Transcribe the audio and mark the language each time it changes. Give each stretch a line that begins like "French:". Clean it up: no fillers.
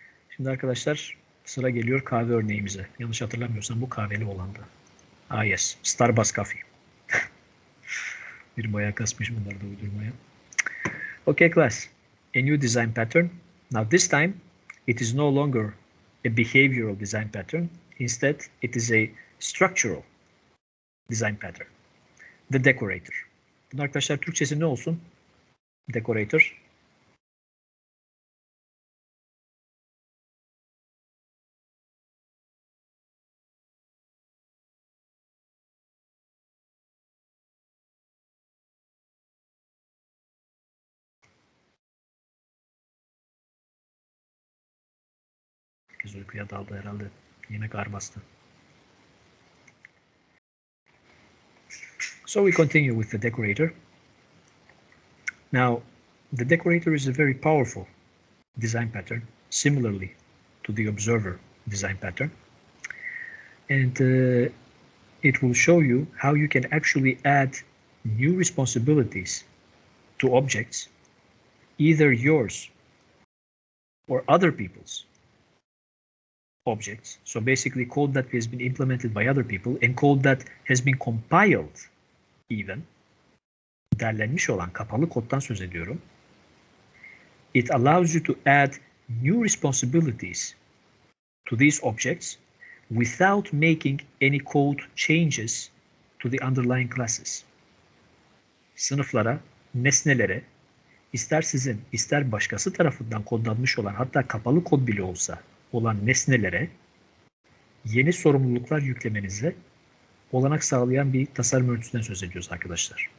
Turkish: Şimdi arkadaşlar sıra geliyor kahve örneğimize. Yanlış hatırlamıyorsam bu kahveli olandı. Ah yes, Starbucks coffee. Bir bayağı kasmış bunlar da uydurmaya.
English: Okay class, a new design pattern. Now this time it is no longer a behavioral design pattern. Instead, it is a structural design pattern. The decorator.
Turkish: Bunun arkadaşlar Türkçesi ne olsun? Decorator. Herkes uykuya daldı herhalde. Yemek ağır bastı.
English: So we continue with the decorator. Now, the decorator is a very powerful design pattern, similarly to the observer design pattern. And it will show you how you can actually add new responsibilities to objects, either yours or other people's objects. So basically code that has been implemented by other people and code that has been compiled even, derlenmiş olan kapalı koddan söz ediyorum. It allows you to add new responsibilities to these objects without making any code changes to the underlying classes.
Turkish: Sınıflara, nesnelere, ister sizin, ister başkası tarafından kodlanmış olan, hatta kapalı kod bile olsa olan nesnelere yeni sorumluluklar yüklemenize olanak sağlayan bir tasarım örüntüsünden söz ediyoruz arkadaşlar.